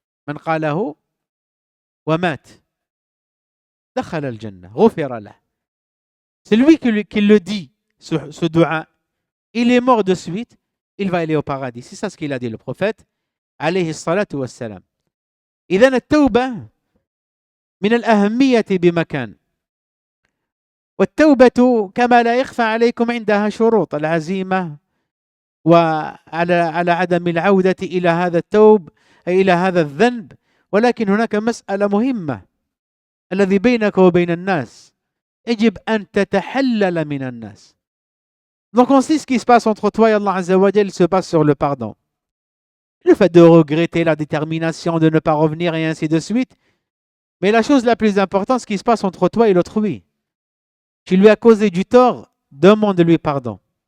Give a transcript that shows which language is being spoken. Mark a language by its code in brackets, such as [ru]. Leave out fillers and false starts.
[ar] Man qalahu wa mat dakhala al-jannah ghufira lah. [fr] C'est lui qui le dit, ce dua. Il est mort de suite, il va aller au paradis. C'est ça ce qu'il a dit le prophète alayhi salatu wassalam. [ar] إذن التوبة من الأهمية بمكان. والتوبة كما لا يخفى عليكم عندها شروط العزيمة وعلى عدم العودة إلى هذا التوب أي إلى هذا الذنب. ولكن هناك مسألة مهمة الذي بينك وبين الناس يجب أن تتحلل من الناس. [fr] Donc on sait ce qui se passe entre toi et Allah Azza wa Jal se passe sur le pardon. Le fait de regretter, la détermination de ne pas revenir et ainsi de suite. Mais la chose la plus importante, ce qui se passe entre toi et l'autrui. Tu lui as causé du tort, demande-lui pardon.